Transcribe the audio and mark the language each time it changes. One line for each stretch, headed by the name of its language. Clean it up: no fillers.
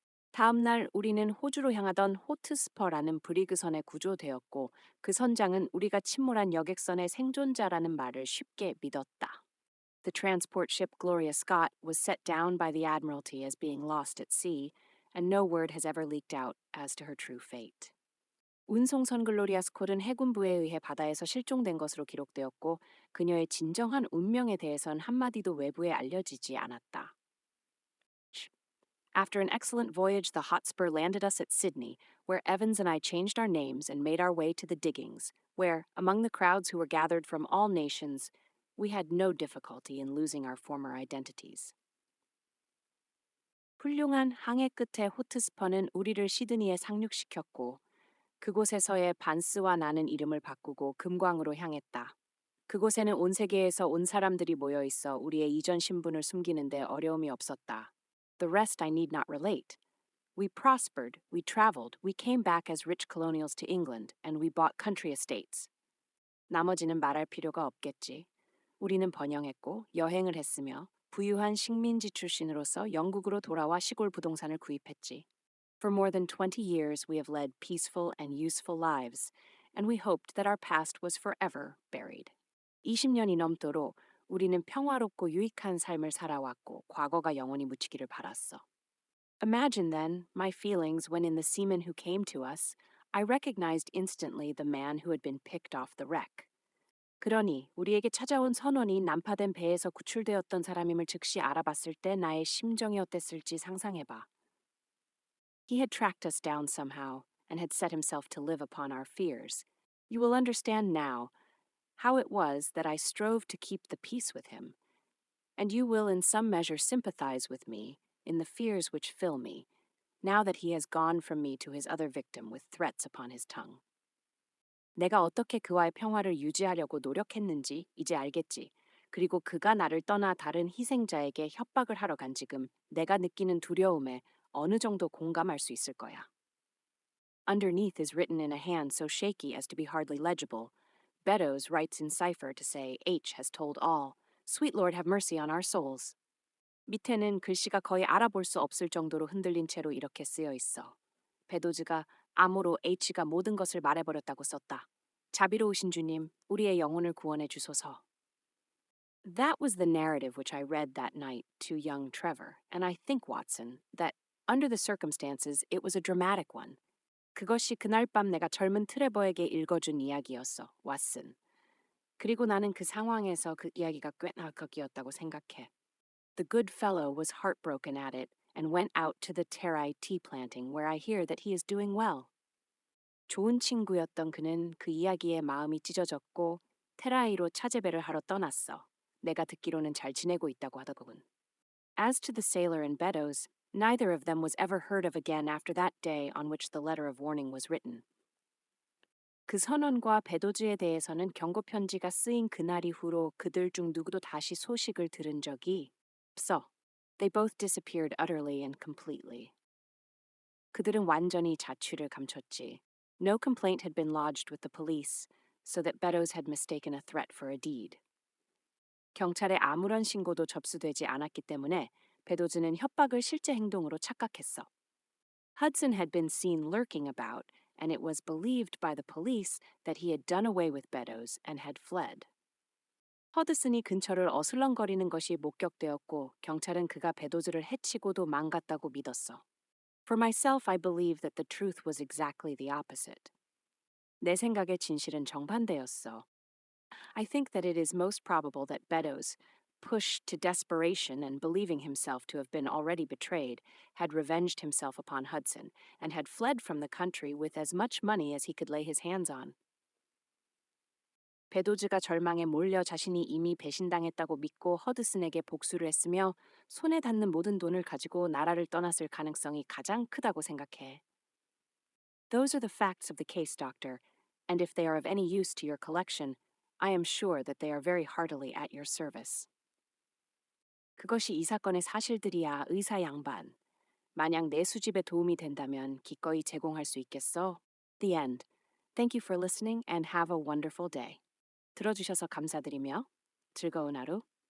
Korean: 다음 날 우리는 호주로 향하던 호트스퍼라는 브리그선에 구조되었고 그 선장은 우리가 침몰한 여객선의 생존자라는 말을 쉽게 믿었다.
English: The transport ship Gloria Scott was set down by the Admiralty as being lost at sea, and no word has ever leaked out as to her true fate.
Korean: 운송선 글로리아 스콧은 해군부에 의해 바다에서 실종된 것으로 기록되었고 그녀의 진정한 운명에 대해선 한마디도 외부에 알려지지 않았다.
English: After an excellent voyage, the Hotspur landed us at Sydney, where Evans and I changed our names and made our way to the diggings, where, among the crowds who were gathered from all nations, we had no difficulty in losing our former identities.
Korean: 훌륭한 항해 끝에 호트스퍼는 우리를 시드니에 상륙시켰고 그곳에서의 반스와 나는 이름을 바꾸고 금광으로 향했다. 그곳에는 온 세계에서 온 사람들이 모여 있어 우리의 이전 신분을 숨기는데 어려움이 없었다.
English: The rest I need not relate. We prospered, we traveled, we came back as rich colonials to England, and we bought country estates.
Korean: 나머지는 말할 필요가 없겠지. 우리는 번영했고 여행을 했으며 부유한 식민지 출신으로서 영국으로 돌아와 시골 부동산을 구입했지.
English: For more than 20 years we have led peaceful and useful lives, and we hoped that our past was forever buried.
Korean: 20년이 넘도록 우리는 평화롭고 유익한 삶을 살아왔고 과거가 영원히 묻히기를 바랐어.
English: Imagine then my feelings when in the seaman who came to us, I recognized instantly the man who had been picked off the wreck.
Korean: 그러니 우리에게 찾아온 선원이 난파된 배에서 구출되었던 사람임을 즉시 알아봤을 때 나의 심정이 어땠을지 상상해봐.
English: He had tracked us down somehow and had set himself to live upon our fears. You will understand now how it was that I strove to keep the peace with him, and you will in some measure sympathize with me in the fears which fill me, now that he has gone from me to his other victim with threats upon his tongue.
Korean: 내가 어떻게 그와의 평화를 유지하려고 노력했는지 이제 알겠지. 그리고 그가 나를 떠나 다른 희생자에게 협박을 하러 간 지금 내가 느끼는 두려움에 어느 정도 공감할 수 있을 거야.
English: Underneath is written in a hand so shaky as to be hardly legible. Beddoes writes in cipher to say H has told all. Sweet Lord have mercy on our souls.
Korean: 밑에는 글씨가 거의 알아볼 수 없을 정도로 흔들린 채로 이렇게 쓰여 있어. 베도즈가 암호로 H가 모든 것을 말해버렸다고 썼다. 자비로우신 주님, 우리의 영혼을 구원해 주소서.
English: That was the narrative which I read that night to young Trevor, and I think, Watson, that under the circumstances it was a dramatic one.
Korean: 그것이 그날 밤 내가 젊은 트레버에게 읽어준 이야기였어, 왓슨. 그리고 나는 그 상황에서 그 이야기가 꽤나 극이었다고 생각해.
English: The good fellow was heartbroken at it and went out to the Terai tea planting where I hear that he is doing well.
Korean: 좋은 친구였던 그는 그 이야기에 마음이 찢어졌고 테라이로 차재배를 하러 떠났어. 내가 듣기로는 잘 지내고 있다고 하더군.
English: As to the sailor and Beddoes, neither of them was ever heard of again after that day on which the letter of warning was written.
Korean: 그 선원과 베도즈에 대해서는 경고 편지가 쓰인 그날 이후로 그들 중 누구도 다시 소식을 들은 적이 없어.
English: They both disappeared utterly and completely.
Korean: 그들은 완전히 자취를 감췄지.
English: No complaint had been lodged with the police, so that Beddoes had mistaken a threat for a deed.
Korean: 경찰에 아무런 신고도 접수되지 않았기 때문에 베도즈는 협박을 실제 행동으로 착각했어.
English: Hudson had been seen lurking about, and it was believed by the police that he had done away with Beddoes and had fled.
Korean: 허드슨이 근처를 어슬렁거리는 것이 목격되었고 경찰은 그가 베도즈를 해치고도 망갔다고 믿었어.
English: For myself, I believe that the truth was exactly the opposite.
Korean: 내 생각에 진실은 정반대였어.
English: I think that it is most probable that Beddoes, pushed to desperation and believing himself to have been already betrayed, had revenged himself upon Hudson and had fled from the country with as much money as he could lay his hands on.
Korean: 베도즈가 절망에 몰려 자신이 이미 배신당했다고 믿고 허드슨에게 복수를 했으며 손에 닿는 모든 돈을 가지고 나라를 떠났을 가능성이 가장 크다고 생각해.
English: Those are the facts of the case, Doctor, and if they are of any use to your collection, I am sure that they are very heartily at your service.
Korean: 그것이 이 사건의 사실들이야, 의사 양반. 만약 내 수집에 도움이 된다면 기꺼이 제공할 수 있겠어?
English: The end. Thank you for listening and have a wonderful day.
Korean: 들어주셔서 감사드리며 즐거운 하루